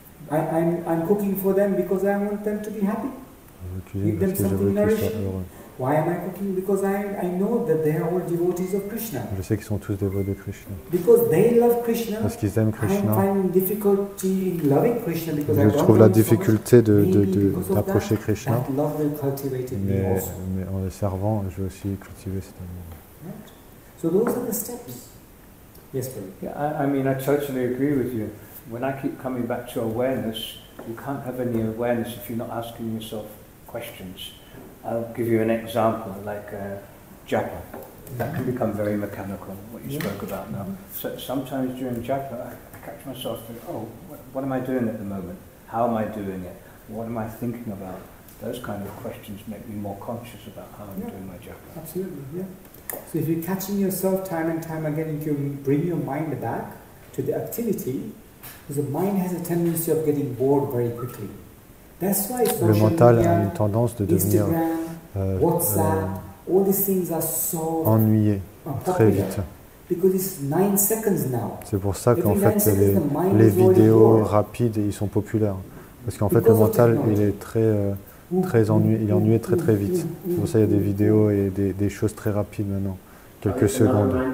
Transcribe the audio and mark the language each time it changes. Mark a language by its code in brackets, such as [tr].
[en] I'm cooking for them because I want them to be happy. Give them something nourishing. Why am I cooking? Because I know that they are all devotees of Krishna. [fr] Je sais qu'ils sont tous dévots de Krishna. [en] Because they love Krishna. [fr] Parce qu'ils aiment Krishna. [en] I find difficulty in loving Krishna because [fr] je trouve la difficulté d'approcher Krishna. [en] That love will cultivate in me also. [fr] Mais en le servant, je veux aussi cultiver cet amour. [en] Right. So those are the steps. Yes, Prabhu. Yeah, I mean, I totally agree with you. When I keep coming back to awareness, you can't have any awareness if you're not asking yourself questions. I'll give you an example, like japa. That can become very mechanical, what you spoke about now. So sometimes during japa, I catch myself thinking, oh, what am I doing at the moment? How am I doing it? What am I thinking about? Those kind of questions make me more conscious about how I'm doing my japa. Absolutely, yeah. So if you're catching yourself time and time again, if you bring your mind back to the activity, because the mind has a tendency of getting bored very quickly. That's why [fr] le mental a une tendance de devenir [en] WhatsApp, all these things are so [fr] ennuyé très vite. [en] Because it's 9 seconds now. [fr] C'est pour ça qu'en fait les vidéos rapides ils sont populaires. Parce qu'en fait le mental il est très il est ennuyé très très vite. C'est pour ça qu'il y a des vidéos et des choses très rapides maintenant, quelques secondes.